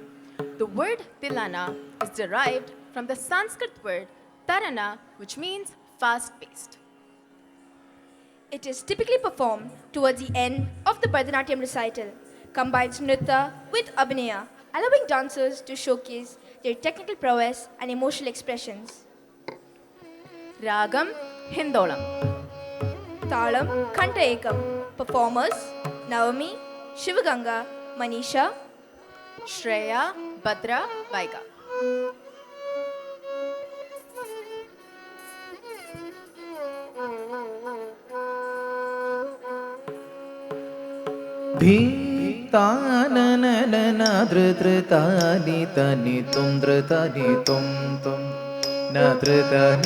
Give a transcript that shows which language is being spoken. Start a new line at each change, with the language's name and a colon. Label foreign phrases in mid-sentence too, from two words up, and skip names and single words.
English: The word Tilana is derived from the Sanskrit word Tarana, which means fast paced. It is typically performed towards the end of the Bharatanatyam recital, combines nritta with abhinaya, allowing dancers to showcase their technical prowess and emotional expressions. Ragam Hindolam. Talam Kanta Ekam. Performers Navami, Shivaganga, Manisha, Shreya Bhadra Vaiga. ധീതാനനനന ധൃതൃതാനി തനി തും ധൃതനി തും തും ന ധൃതനി